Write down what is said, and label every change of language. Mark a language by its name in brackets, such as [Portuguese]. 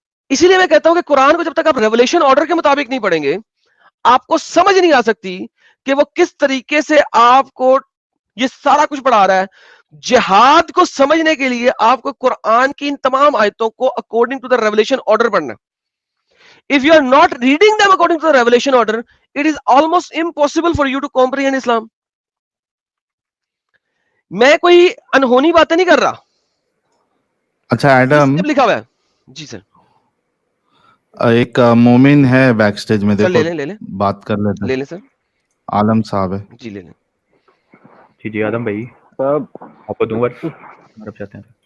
[Urdu] اسی لیے میں کہتا ہوں کہ قرآن کو جب تک آپ ریولیشن آرڈر کے مطابق نہیں پڑھیں گے آپ کو سمجھ نہیں آ سکتی کہ وہ کس طریقے سے آپ کو یہ سارا کچھ پڑھا رہا ہے. جہاد کو سمجھنے کے لیے آپ کو قرآن کی ان تمام آیتوں کو [English] according to the revelation order [Urdu] پڑھنا. [English] If you are not reading them according to the revelation order, it is almost impossible for you to comprehend Islam. [Urdu] میں کوئی انہونی باتیں نہیں کر رہا. اچھا ایڈم, لکھا ہوا ہے جی سر. ایک مومن ہے بیک سٹیج میں, سر دیکھو لے لیں بات کر لیتے. لے لیں سر, عالم صاحب ہے. جی لے لیں. جی آدم بھائی آپ کو دوں ورڈ چاہتے ہیں.